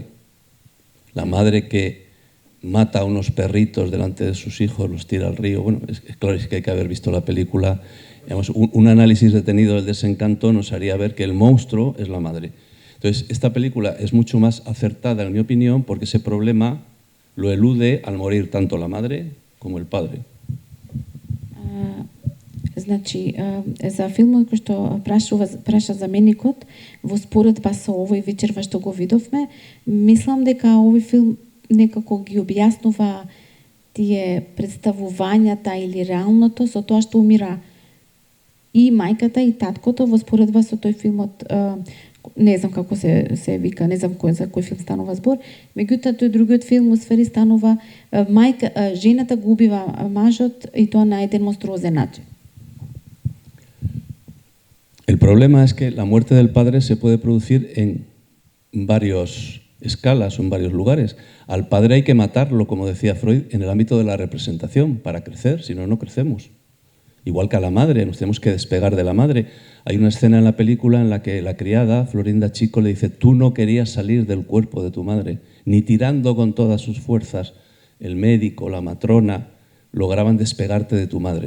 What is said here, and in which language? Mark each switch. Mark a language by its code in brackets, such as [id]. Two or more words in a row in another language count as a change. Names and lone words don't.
[es] La madre que mata a unos perritos delante de sus hijos, los tira al río. Bueno, es claro, es que hay que haber visto la película. Digamos, un análisis detenido del Desencanto nos haría ver que el monstruo es la madre. Entonces, esta película es mucho más acertada, en mi opinión, porque ese problema lo elude al morir tanto la madre como el padre. [mk] Значи, за филмот кој што праша заменикот, во споредба со овој вечерва што го видовме, мислам дека овој филм некако ги објаснува тие представувањата или реалното со тоа што умира и мајката и таткото во споредба со тој филмот. Не знам како се вика, не знам за кој филм станува збор, меѓутоа тој другиот филм усвари станува жената го убива мажот и тоа на еден монструозен начин. [es] El problema es que la muerte del padre se puede producir en varias escalas o en varios lugares. Al padre hay que matarlo, como decía Freud, en el ámbito de la representación para crecer, si no, no crecemos. Igual que a la madre, nos tenemos que despegar de la madre. Hay una escena en la película en la que la criada, Florinda Chico, le dice: tú no querías salir del cuerpo de tu madre, ni tirando con todas sus fuerzas, el médico, la matrona, lograban despegarte de tu madre.